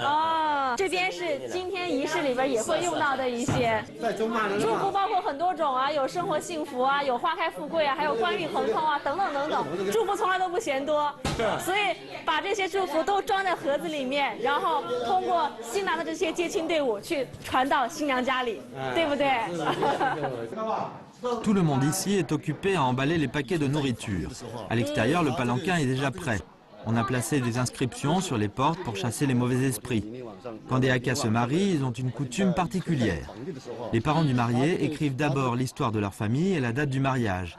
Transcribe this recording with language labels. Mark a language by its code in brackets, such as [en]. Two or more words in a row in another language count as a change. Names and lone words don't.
[zh] 哦，这边是今天仪式里边也会用到的一些祝福，包括很多种啊，有生活幸福啊，有花开富贵啊，还有官运亨通啊，等等，祝福从来都不嫌多。所以把这些祝福都装在盒子里面，然后通过新郎的这些接亲队伍去传到新娘家里，对不对 [fr] ？Tout le monde ici est occupé à emballer les paquets de nourriture. À l'extérieur, le palanquin est déjà prêt. On a placé des inscriptions sur les portes pour chasser les mauvais esprits. Quand des Hakka se marient, ils ont une coutume particulière. Les parents du marié écrivent d'abord l'histoire de leur famille et la date du mariage.